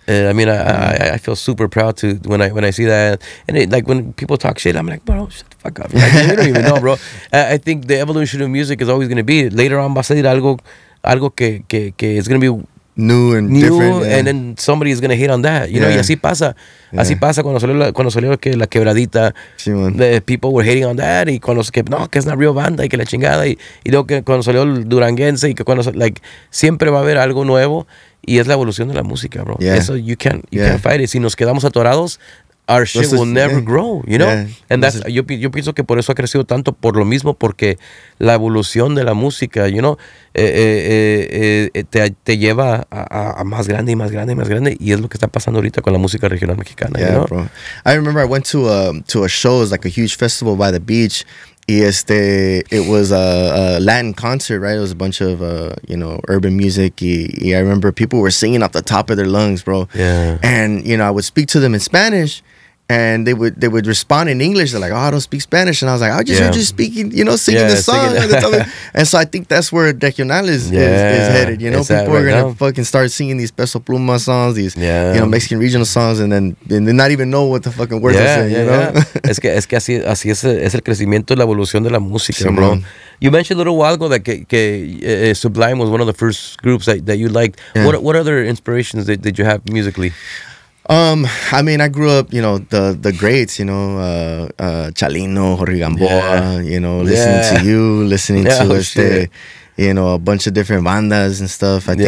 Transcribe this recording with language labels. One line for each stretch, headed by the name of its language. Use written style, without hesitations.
English: I mean, I feel super proud to when I see that, and like when people talk shit, I'm like, bro, shut the fuck up. Like, you don't even know, bro. I think the evolution of music is always going to be later on
Spanish: va a salir algo que
English: is going to be new and different, and then somebody is gonna hate on that, you know.
Spanish: Y así pasa cuando salió que la quebradita,
English: the people were hating on that,
Spanish: y cuando que es una real banda y que la chingada, y luego que cuando salió el duranguense y que cuando like siempre va a haber algo nuevo y es la evolución de la música, bro.
English: Eso you can't fight it.
Spanish: Si nos quedamos atorados,
English: our shit will never grow, you know?
Spanish: And that's, yo pienso que por eso ha crecido tanto, por lo mismo, porque la evolución de la música,
English: you know,
Spanish: te lleva a más grande y más grande y más grande, y es lo que está pasando ahorita con la música regional mexicana, you know?
English: Bro. I remember I went to a show, it was like a huge festival by the beach. It was a Latin concert, right? It was a bunch of you know, urban music. I remember people were singing off the top of their lungs, bro. Yeah. And you know, I would speak to them in Spanish, and they would respond in English. They're like, "Oh, I don't speak Spanish," and I was like, "I just heard you speaking, you know, singing the song." And so I think that's where regional is headed. You know, people are gonna fucking start singing these Peso Pluma songs, these you know, Mexican regional songs, and then not even know what the fucking words are saying. You know,
Spanish: es que así es el crecimiento, la evolución de la música, bro.
English: You mentioned a little while ago that que Sublime was one of the first groups that you liked. What other inspirations did you have musically? I mean, I grew up, you know, the greats, you know, Chalino, Jorge Gamboa, you know, listening to you, listening to you know, a bunch of different bandas and stuff.